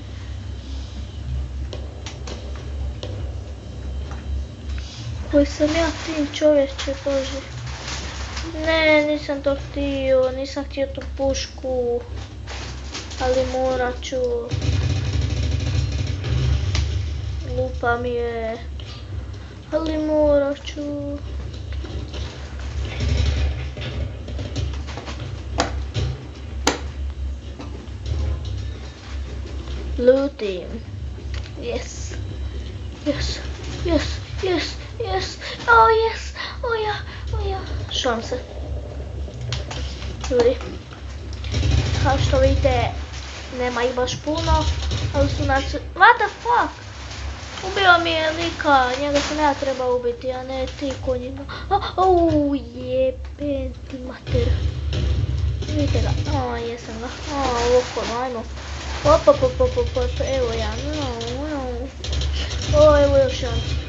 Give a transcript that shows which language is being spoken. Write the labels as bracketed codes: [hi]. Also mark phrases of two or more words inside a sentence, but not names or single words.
[hr] Koji sam ja tim čovječe, bože. Ne, nisam to htio, nisam htio tu pušku. Ali morat ću. Lupa mi je. Ali morat ću. Looting. [en] Yes. Yes. Yes. Yes. Yes. Oh yes. [hr] Oh ja. Šalim se. Ljudi. Kao što vidite, nema ih baš puno, ali su nas... [en] What the fuck? [hr] Ubio mi je lika, njega se ne treba ubiti, a ne ti konjina. Jebem ti mater. Vidite ga, jesam ga. Ovako, ajmo. Evo ja, evo još jedan.